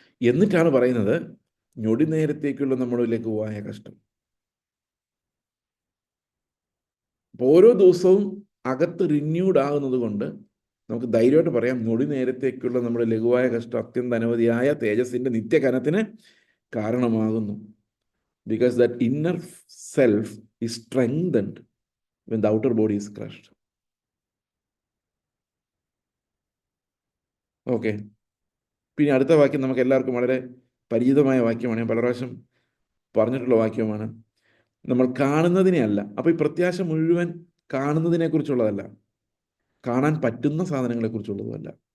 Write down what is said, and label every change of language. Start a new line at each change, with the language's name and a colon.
Malayalam: എന്നിട്ടാണ് പറയുന്നത്, ഞൊടി നേരത്തേക്കുള്ള നമ്മുടെ ലഘുവായ കഷ്ടം. ഓരോ ദിവസവും അകത്ത് റിന്യൂഡ് ആകുന്നത് കൊണ്ട് നമുക്ക് ധൈര്യമായിട്ട് പറയാം, ഞൊടി നേരത്തേക്കുള്ള നമ്മുടെ ലഘുവായ കഷ്ടം അത്യന്ത അനവധിയായ തേജസ്സിൻ്റെ നിത്യകനത്തിന് കാരണമാകുന്നു.
English: Because that inner self is strengthened when the outer body is crushed. Okay.
Malayalam: പിന്നെ അടുത്ത വാക്യം നമുക്ക് എല്ലാവർക്കും വളരെ പരിചിതമായ വാക്യമാണ്. ഞാൻ പല പ്രാവശ്യം പറഞ്ഞിട്ടുള്ള വാക്യമാണ്. നമ്മൾ കാണുന്നതിനെ അല്ല. അപ്പോൾ ഈ പ്രത്യാശ മുഴുവൻ കാണുന്നതിനെ കുറിച്ചുള്ളതല്ല, കാണാൻ പറ്റുന്ന സാധനങ്ങളെ കുറിച്ചുള്ളതുമല്ല.